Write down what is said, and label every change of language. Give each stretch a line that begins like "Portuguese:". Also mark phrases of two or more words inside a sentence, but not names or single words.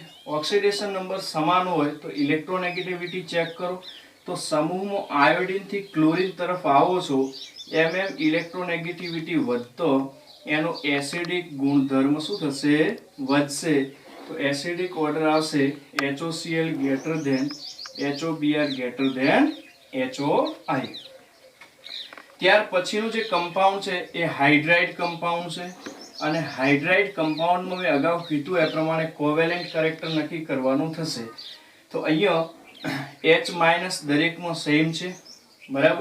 Gujarati: ઓક્સિડેશન નંબર સમાન હોય તો
English: electronegativity check
Gujarati: કરો. તો સમૂહમાં આયોડિનથી ક્લોરીન તરફ આવો છો એમ ઇલેક્ટ્રોનેગેટિવિટી વધતો એનો એસિડિક ગુણધર્મ શું થશે? વધશે. તો
English: acidic order આવશે HOCl greater than HOBr greater than HOI.
Gujarati: ત્યાર પછીનું જે કમ્પાઉન્ડ છે એ
English: hydride compound
Gujarati: છે. અને
English: hydride compoundmaa
Gujarati: મેં અગાઉ કીધું એ પ્રમાણે
English: covalent character
Gujarati: નક્કી કરવાનું થશે. તો અહીંયા H- દરેકમાં સેમ છે, બરાબર.